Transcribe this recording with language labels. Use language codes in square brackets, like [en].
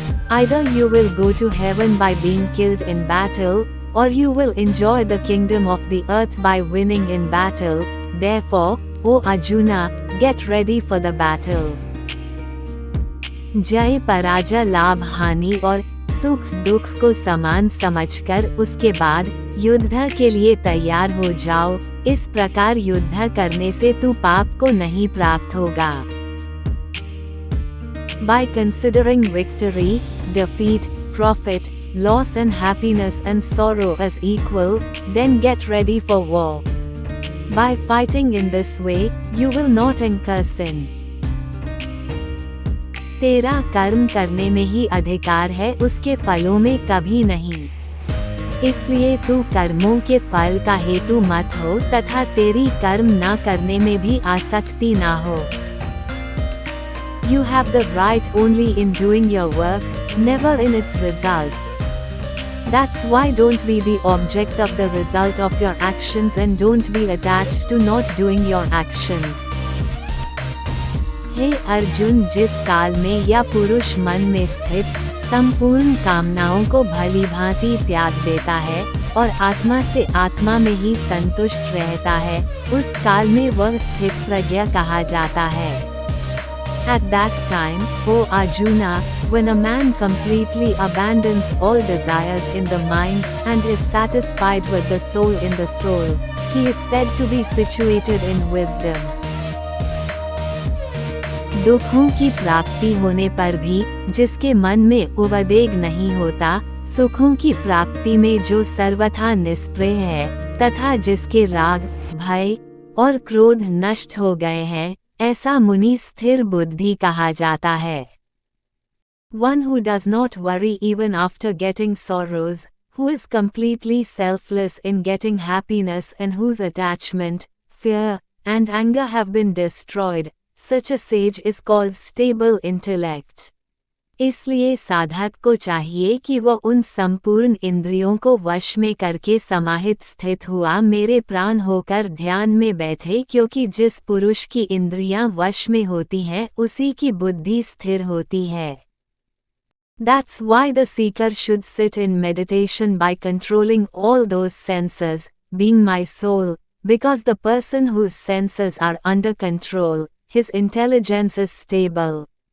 [en] Either you will go to heaven by being killed in battle, or you will enjoy the kingdom of the earth by winning in battle. Therefore, O Arjuna, get ready for the battle. [hi] जय पराजय लाभ हानि और सुख दुख को समान समझकर उसके बाद युद्ध के लिए तैयार हो जाओ। इस प्रकार युद्ध करने से तू पाप को नहीं प्राप्त होगा। [en] By considering victory, defeat, profit, loss and happiness and sorrow as equal, then get ready for war. By fighting in this way, you will not incur sin. [hi] तेरा कर्म करने में ही अधिकार है, उसके फलों में कभी नहीं। इसलिए तू कर्मों के फल का हेतु मत हो तथा तेरी कर्म ना करने में भी आसक्ति ना हो। [en] You have the right only in doing your work, never in its results. That's why don't be the object of the result of your actions and don't be attached to not doing your actions. [hi] हे अर्जुन, जिस काल में या पुरुष मन में स्थित संपूर्ण कामनाओं को भली भांति त्याग देता है और आत्मा से आत्मा में ही संतुष्ट रहता है, उस काल में वह स्थित प्रज्ञ कहा जाता है। [en] At that time, O Arjuna, when a man completely abandons all desires in the mind and is satisfied with the soul in the soul, he is said to be situated in wisdom. [hi] दुखों की प्राप्ति होने पर भी जिसके मन में उद्वेग नहीं होता, सुखों की प्राप्ति में जो सर्वथा निष्प्रिय है तथा जिसके राग, भय और क्रोध नष्ट हो गए हैं, ऐसा मुनि स्थिर बुद्धि कहा जाता है। [en] One who does not worry even after getting sorrows, who is completely selfless in getting happiness and whose attachment, fear, and anger have been destroyed, such a sage is called stable intellect. [hi] इसलिए साधक को चाहिए कि वह उन संपूर्ण इंद्रियों को वश में करके समाहित स्थित हुआ मेरे प्राण होकर ध्यान में बैठे, क्योंकि जिस पुरुष की इंद्रियां वश में होती हैं उसी की बुद्धि स्थिर होती है। [en] That's why the seeker should sit in meditation by controlling all those senses, being my soul, because the person whose senses are under control, his intelligence is stable.